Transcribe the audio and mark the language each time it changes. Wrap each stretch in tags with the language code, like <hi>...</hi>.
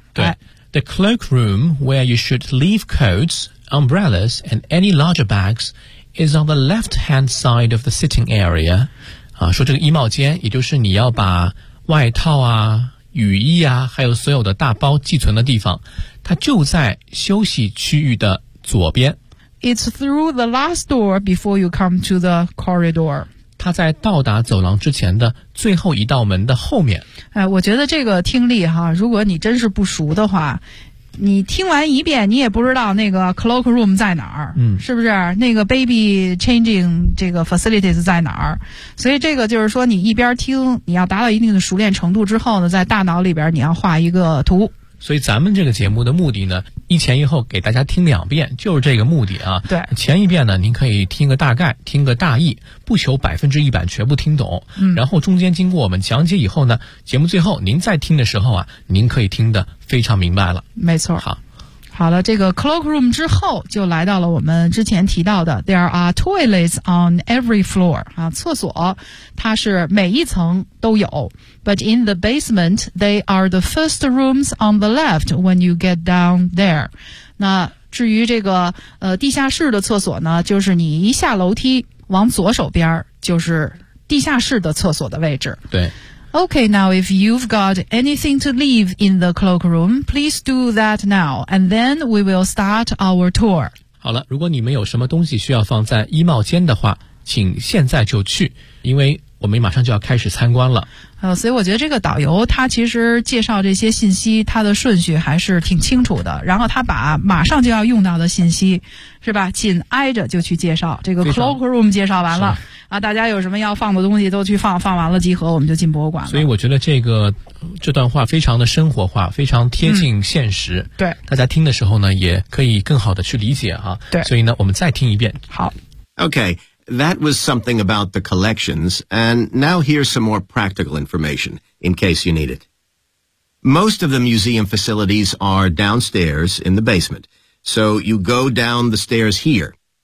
<en>对 ，the cloak room where you should leave coats, umbrellas, and any larger bags is on the left-hand side of the sitting area。</en> <zh>啊，说这个衣帽间，也就是你要把外套啊、雨衣啊，还有所有的大包寄存的地方，它就在休息区域的左边。</zh> <en>It's through the last door before you come to the corridor。</en> <zh>它在到达走廊之前的最后一道门的后面。哎，我觉得这个听力哈，如果你真是不熟的话，你听完一遍，你也不知道那个 cloak room 在哪儿，嗯，是不是？那个 baby changing 这个 facilities 在哪儿？所以这个就是说，你一边听，你要达到一定的熟练程度之后呢，在大脑里边你要画一个图。所以咱们这个节目的目的呢，一前一后给大家听两遍，就是这个目的啊。对，前一遍呢，您可以听个大概，听个大意，不求100%全部听懂。嗯。然后中间经过我们讲解以后呢，节目最后您再听的时候啊，您可以听得非常明白了。没错。好，好了，这个 cloak room 之后就来到了我们之前提到的</zh> <en>there are toilets on every floor</en> <zh>啊，厕所它是每一层都有。</zh> <en>But in the basement, they are the first rooms on the left when you get down there.</en> <zh>那至于这个地下室的厕所呢，就是你一下楼梯往左手边就是地下室的厕所的位置。对。</zh> <en>Okay, now if you've got anything to leave in the cloak room, please do that now, and then we will start our tour.</en> <zh>好了，如果你们有什么东西需要放在衣帽间的话，请现在就去，因为我们马上就要开始参观了。所以我觉得这个导游他其实介绍这些信息他的顺序还是挺清楚的，然后他把马上就要用到的信息是吧紧挨着就去介绍，这个 cloak room 介绍完了啊，大家有什么要放的东西都去放，放完了集合我们就进博物馆了。所以我觉得这段话非常的生活化，非常贴近现实。对，大家听的时候呢也可以更好的去理解啊。对，所以呢我们再听一遍。好，</zh> <en>OK，That was something about the collections, and now here's some more practical information, in case you need it. Most of the museum facilities are downstairs in the basement, so you go down the stairs here.</en>